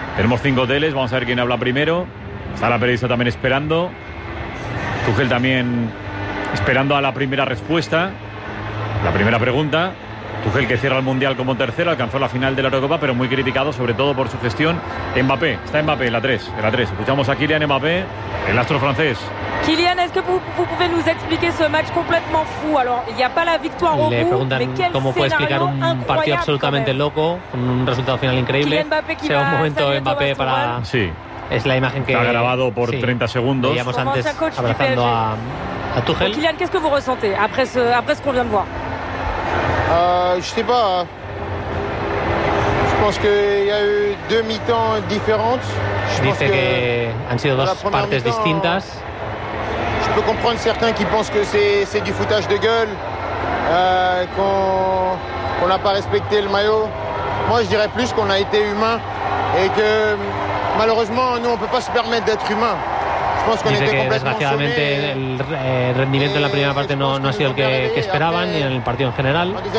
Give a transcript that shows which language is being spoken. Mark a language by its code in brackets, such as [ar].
[es] Tenemos cinco teles, vamos a ver quién habla primero. Está la periodista también esperando. Tuchel también esperando a la primera respuesta, la primera pregunta. Tuchel, que cierra el Mundial como tercero, alcanzó la final de la Eurocopa, pero muy criticado, sobre todo por su gestión. Mbappé, está Mbappé, en la 3. Escuchamos a Kylian Mbappé, el astro francés. [fr] Kylian, ¿est-ce que vous pouvez nous expliquer ce match complètement fou? Alors, il n'y a pas la victoire au bout, mais quel scénario incroyable. [es] Le preguntan cómo puede explicar un partido absolutamente loco, con un resultado final increíble. Sea un momento Mbappé para... Sí. Es la imagen que... Está grabado por 30 segundos. Veíamos antes abrazando a Tuchel. [fr] Kylian, ¿qué es que vous ressentez après ce qu'on vient de voir? Je sais pas. Je pense qu'il y a eu deux mi-temps différentes. [es] Dice que han sido dos partes distintas. [fr] Je peux comprendre certains qui pensent que c'est du foutage de gueule, qu'on n'a pas respecté le maillot. Moi, je dirais plus qu'on a été humain et que malheureusement, nous, on peut pas se permettre d'être humain. [es] Dice que desgraciadamente el rendimiento en la primera parte no ha sido el que esperaban, ni en el partido en general.